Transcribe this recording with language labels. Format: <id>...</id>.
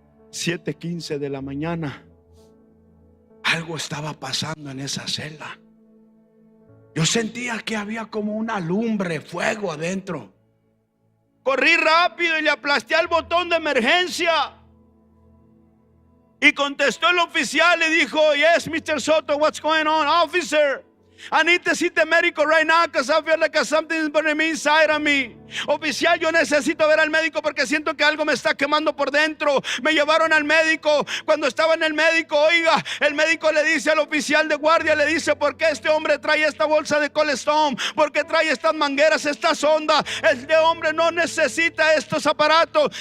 <es>7:15 de la mañana. Algo estaba pasando en esa celda. Yo sentía que había como una lumbre, fuego adentro. Corrí rápido y le aplasté al botón de emergencia. Y contestó el oficial y dijo,</es> <en>yes, Mr. Soto, what's going on, officer? I need to see the medical right now because I feel like something is burning me inside of me.</en> <es>Oficial, yo necesito ver al médico porque siento que algo me está quemando por dentro. Me llevaron al médico. Cuando estaba en el médico, oiga, el médico le dice al oficial de guardia, le dice, ¿por qué este hombre trae esta bolsa de Colestone? ¿Por qué trae estas mangueras, esta sonda? Este hombre no necesita estos aparatos.</es>